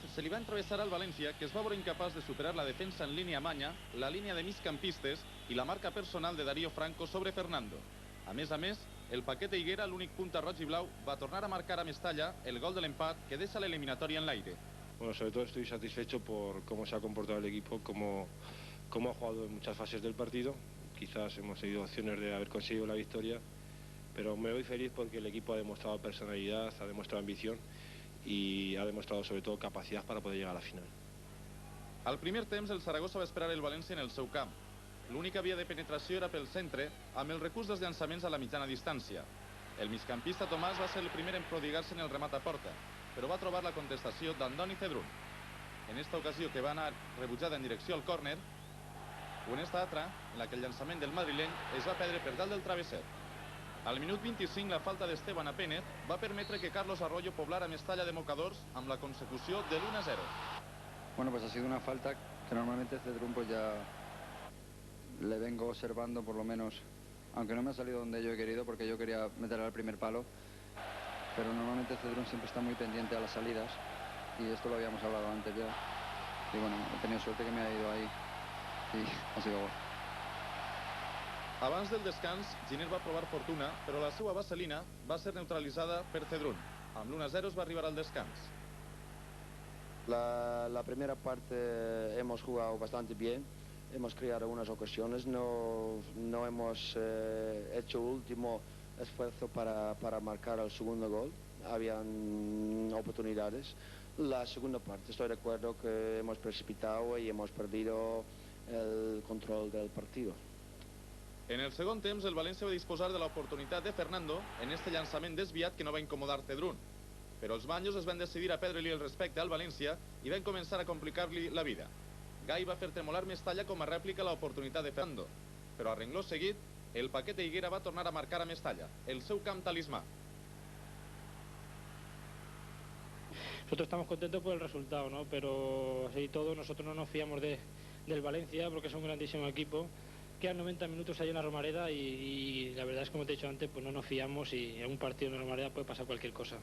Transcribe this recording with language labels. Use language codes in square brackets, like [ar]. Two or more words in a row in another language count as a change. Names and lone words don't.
[ca] Se li va entrevessar al València, que es va veure incapaç de superar la defensa en línia manya, la línia de migcampistes i la marca personal de Darío Franco sobre Fernando. A més, el Paquete Higuera, l'únic punta roig i blau, va tornar a marcar a Mestalla el gol de l'empat que deixa l'eliminatòria en l'aire. [es] Bueno, sobre todo estoy satisfecho por cómo se ha comportado el equipo, cómo ha jugado en muchas fases del partido. Quizás hemos tenido opciones de haber conseguido la victoria, pero me voy feliz porque el equipo ha demostrado personalidad, ha demostrado ambición y ha demostrado sobre todo capacidad para poder llegar a la final. [ca] Al primer temps, el Saragossa va esperar el València en el seu camp. L'única via de penetració era pel centre, amb el recurs dels llançaments a la mitjana distància. El migcampista Tomàs va ser el primer en prodigar-se en el remat a porta, però va trobar la contestació d'Andoni Cedrún. En esta ocasió, que va anar rebutjada en direcció al córner, o en esta altra, en la que el llançament del madrileny es va perdre per dalt del travesser. Al minut 25, la falta d'Esteban Apénez va permetre que Carlos Arroyo poblara Mestalla de mocadors amb la consecució de l'1-0. [es] Bueno, pues ha sido una falta que normalmente Cedrún pues ya le vengo observando por lo menos, aunque no me ha salido donde yo he querido porque yo quería meter al primer palo, pero normalmente Cedrún siempre está muy pendiente a las salidas y esto lo habíamos hablado antes ya. Y bueno, he tenido suerte que me ha ido ahí y ha sido gol. [ca] Abans del descans, Giner va provar fortuna, però la seva vaselina va ser neutralitzada per Cedrún. Amb l'1-0 es va arribar al descans. [es] La primera parte hemos jugado bastante bien, hemos creado algunas ocasiones, no hemos hecho último esfuerzo para marcar el segundo gol, habían oportunidades. La segunda parte estoy de acuerdo que hemos precipitado y hemos perdido el control del partido. [ca] En el segon temps, el València va disposar de l'oportunitat de Fernando en este llançament desviat que no va incomodar Cedrún. Però els banjos es van decidir a perdre-li el respecte al València i van començar a complicar-li la vida. Gai va fer tremolar Mestalla com a rèplica a l'oportunitat de Fernando. Però a rengló seguit, el Paquete Higuera va tornar a marcar a Mestalla, el seu camp talismà. [es] Nosotros estamos contentos por el resultado, ¿no? Pero así todo, nosotros no nos fiamos del Valencia porque es un grandísimo equipo. Quedan 90 minutos ahí en la Romareda y la verdad es, como te he dicho antes, pues no nos fiamos y en un partido en la Romareda puede pasar cualquier cosa.